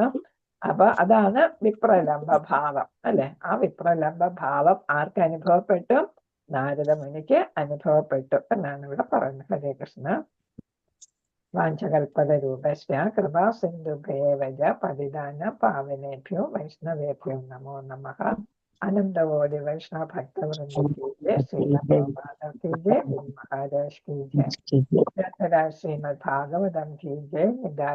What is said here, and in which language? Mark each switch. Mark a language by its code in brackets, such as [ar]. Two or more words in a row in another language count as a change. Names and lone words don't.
[ml] അപ്പൊ അതാണ് വിപ്രലംബ ഭാവം അല്ലെ. ആ വിപ്രലംബ ഭാവം ആർക്ക് അനുഭവപ്പെട്ടു? നാരദ മുനിക്ക് അനുഭവപ്പെട്ടു എന്നാണ് ഇവിടെ പറയുന്നത്. [sa] ഹരേ കൃഷ്ണ. വാഞ്ചകൽപതരൂപസ്യ കൃപാ സിന്ധുഭേവജ പതിതാന പാവനേഭ്യോ വൈഷ്ണവേഭ്യോ നമോ നമഃ. [hi] अनंतकोटि वैष्णव भक्तवृंद की जय, श्रील प्रभुपाद की जय, गुरु महाराज की जय, श्रीमद् भागवतम् की जय.